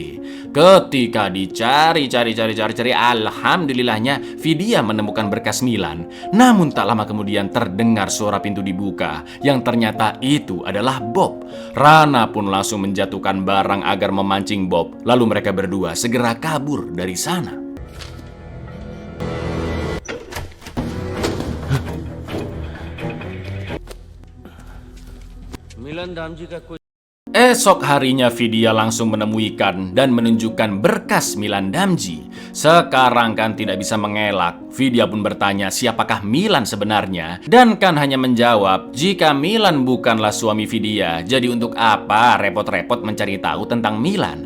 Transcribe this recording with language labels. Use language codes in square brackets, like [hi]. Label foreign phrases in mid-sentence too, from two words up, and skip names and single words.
[id] Ketika dicari, alhamdulillahnya Vidya menemukan berkas Milan. Namun tak lama kemudian terdengar suara pintu dibuka, yang ternyata itu adalah Bob. Rana pun langsung menjatuhkan barang agar memancing Bob, lalu mereka berdua segera kabur dari sana. [hi] मिलन राम जी का कोई [id] Esok harinya Vidya langsung menemui Khan dan menunjukkan berkas Milan Damji. Sekarang Khan tidak bisa mengelak. Vidya pun bertanya siapakah Milan sebenarnya, dan Khan hanya menjawab jika Milan bukanlah suami Vidya, jadi untuk apa repot-repot mencari tahu tentang Milan.